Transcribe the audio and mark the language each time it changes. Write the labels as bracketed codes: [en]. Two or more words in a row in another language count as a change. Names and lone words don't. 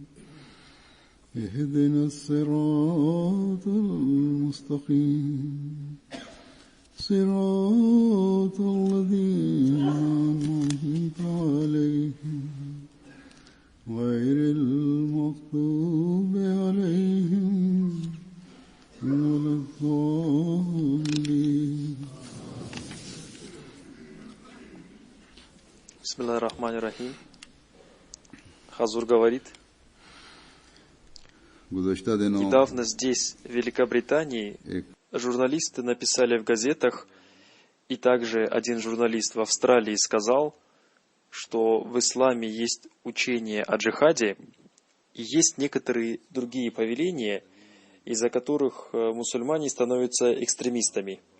[ar] اهدنا الصراط المستقيم صراط الذين أنعمت عليهم غير المغضوب عليهم ولا الضالين. بسم الله الرحمن الرحيم. [ru] Хазур говорит: недавно здесь, в Великобритании, журналисты написали в газетах, и также один журналист в Австралии сказал, что в исламе есть учение о джихаде, и есть некоторые другие повеления, из-за которых мусульмане становятся экстремистами.